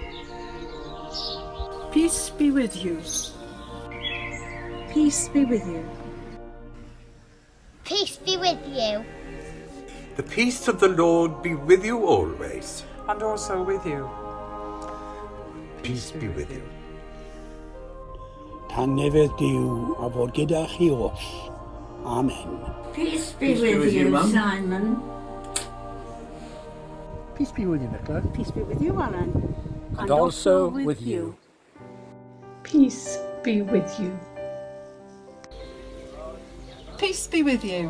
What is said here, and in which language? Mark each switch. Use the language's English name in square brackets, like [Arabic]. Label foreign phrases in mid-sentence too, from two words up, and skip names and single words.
[English] Peace be with you. Peace be with you. Peace be with you. The peace of the Lord be with you always. And also with you. Peace be with you. [Welsh] Tangnefedd Duw a fod gyda chi os. [English] Amen. Peace be with you, Simon. Peace be with you, Nicola. Peace be with you, Alan. And also with you. Peace be with you. Peace be with you.